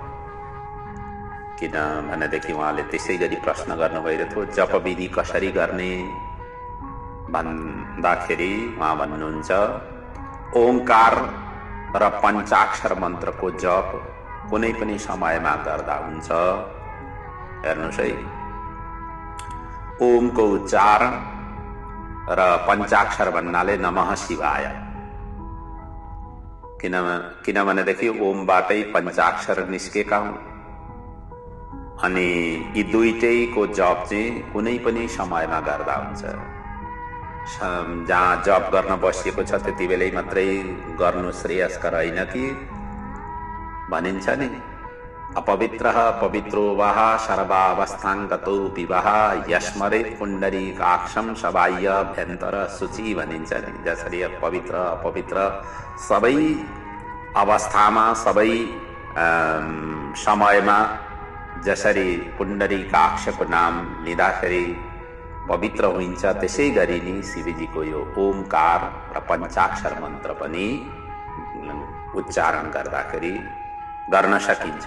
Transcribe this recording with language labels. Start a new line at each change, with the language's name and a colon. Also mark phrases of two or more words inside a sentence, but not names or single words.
Nepali: किनभनेदेखि उहाँले त्यसै गरी प्रश्न गर्नु भइरहेको थियो, जप विधि कसरी गर्ने भन्दाखेरि उहाँ भन्नुहुन्छ, ओंकार र पञ्चाक्षर मन्त्रको जप कुनै पनि समयमा गर्दा हुन्छ। हेर्नुहोस् है, ओमको उच्चारण र पञ्चाक्षर भन्नाले
Sanskrit: नमः शिवाय।
Nepali: किनभनेदेखि ओमबाटै पञ्चाक्षर निस्केका हुन् अनि यी दुईटैको जप चाहिँ कुनै पनि समयमा गर्दा हुन्छ। जहाँ जप गर्न बसिएको छ त्यति बेलै मात्रै गर्नु श्रेयस्कर होइन कि भनिन्छ नि,
Sanskrit: अपवित्रः पवित्रो वः सर्वावस्थाङ्गतो विवाह यस्मरे पुण्डरीकाक्षं सबाह्यभ्यन्तर शुचि भनिन्छ नि।
Nepali: जसरी पवित्र अपवित्र सबै अवस्थामा सबै समयमा जसरी पुण्डरीकाक्षको नाम लिँदाखेरि पवित्र हुन्छ, त्यसै गरी नि शिवजीको यो ओमकार र पञ्चाक्षर मन्त्र पनि उच्चारण गर्दाखेरि गर्न सकिन्छ।